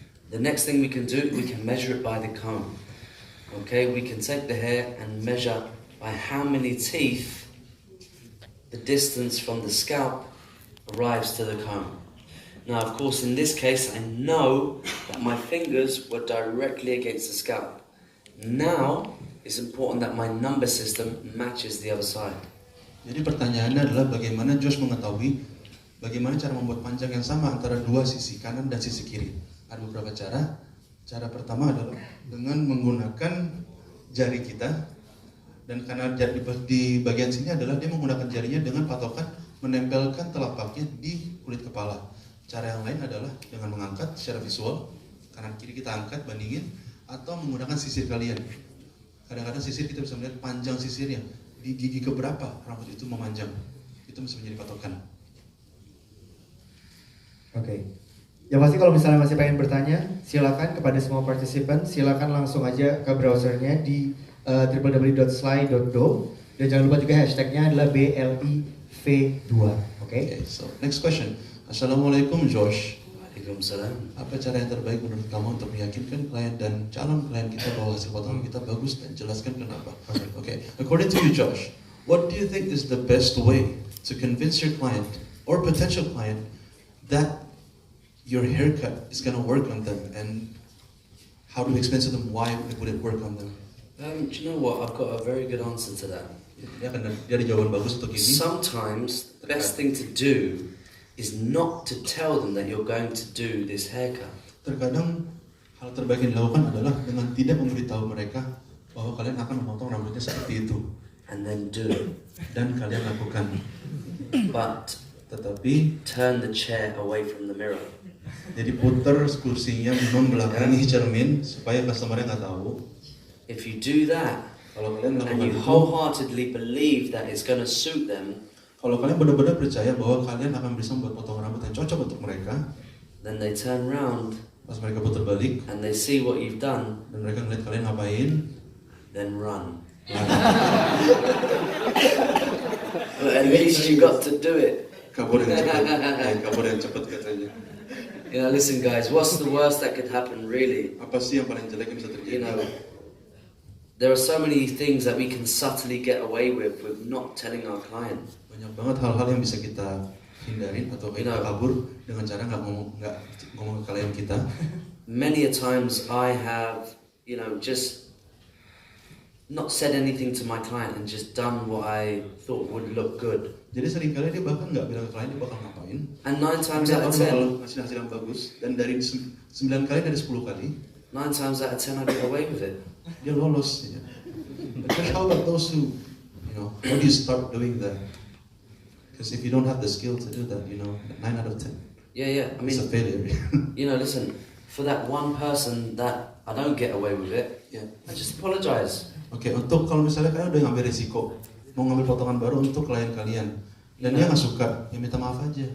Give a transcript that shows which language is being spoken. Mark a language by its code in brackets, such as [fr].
[en] The next thing we can do, we can measure it by the comb. Okay, we can take the hair and measure by how many teeth the distance from the scalp arrives to the comb. Now, of course, in this case, I know that my fingers were directly against the scalp. Now, it's important that my number system matches the other side. [id] Jadi pertanyaannya adalah bagaimana Josh mengetahui bagaimana cara membuat panjang yang sama antara dua sisi kanan dan sisi kiri. Ada beberapa cara. Cara pertama adalah dengan menggunakan jari kita, dan karena di bagian sini adalah dia menggunakan jarinya dengan patokan menempelkan telapaknya di kulit kepala. Cara yang lain adalah dengan mengangkat secara visual, kanan kiri kita angkat bandingin, atau menggunakan sisir kalian. Kadang-kadang sisir kita bisa melihat panjang sisirnya, di gigi keberapa rambut itu memanjang. Itu bisa menjadi patokan. Oke. Yang pasti kalau misalnya masih pengen bertanya, silakan kepada semua partisipan, silakan langsung aja ke browsernya di www.slide.do, dan jangan lupa juga hashtagnya adalah BLIV2. Okay, [en] so next question. Assalamualaikum Josh. Waalaikumsalam. [id] Apa cara yang terbaik menurut kamu untuk meyakinkan klien dan calon klien kita bahwa hasil potongan kita bagus, dan jelaskan kenapa? [en] Okay. According to you Josh, what do you think is the best way to convince your client or potential client that your haircut is going to work on them, and how do you explain to them why would it work on them? Do you know what? I've got a very good answer to that. [id] Dia ada jawaban bagus untuk ini. [en] Sometimes the best thing to do is not to tell them that you're going to do this haircut. [id] Terkadang hal terbaik yang dilakukan adalah dengan tidak memberitahu mereka bahwa kalian akan memotong rambutnya seperti itu. [en] And then do it. [id] Dan kalian lakukan. [en] But [id] tetapi [en] turn the chair away from the mirror. [id] Jadi putar kursinya membelakangi cermin supaya customer-nya nggak tahu. [en] If you do that, [id] kalau kalian [en] and you wholeheartedly believe that it's going to suit them, [id] kalau kalian benar-benar percaya bahwa kalian akan bisa membuat potongan rambut yang cocok untuk mereka, [en] then they turn round, [id] pas mereka putar balik, [en] and they see what you've done, [id] dan mereka ngeliat kalian ngapain, [en] then run. Well, at least you got to do it. [id] Kabur yang cepat, kabur yang cepat katanya. [en] You know, listen guys, what's the worst that could happen really? [id] Apa sih yang paling jelek yang bisa terjadi? [en] You know, there are so many things that we can subtly get away with not telling our client. [id] Banyak banget hal-hal yang bisa kita hindarin atau kita kabur dengan cara nggak ngomong ke klien kita. [en] Many a times I have, just not said anything to my client and just done what I thought would look good. [id] Jadi seringkali dia bahkan nggak bilang ke klien dia bakal ngapain. [en] And 9 times out of 10, [id] ngasih hasil yang bagus, dan dari 9 kali dari 10 kali, [en] 9 times out of 10 I get away with it. [id] Dia lolos. [en] But how about those who, how do you start doing that? Because if you don't have the skill to do that, 9 out of 10. Yeah. I mean, it's a failure. Listen, for that one person that I don't get away with it, I just apologize. [id] Oke, untuk kalau misalnya kalian udah ngambil risiko, mau ngambil potongan baru untuk klien kalian, dan dia nggak suka, ya minta maaf aja.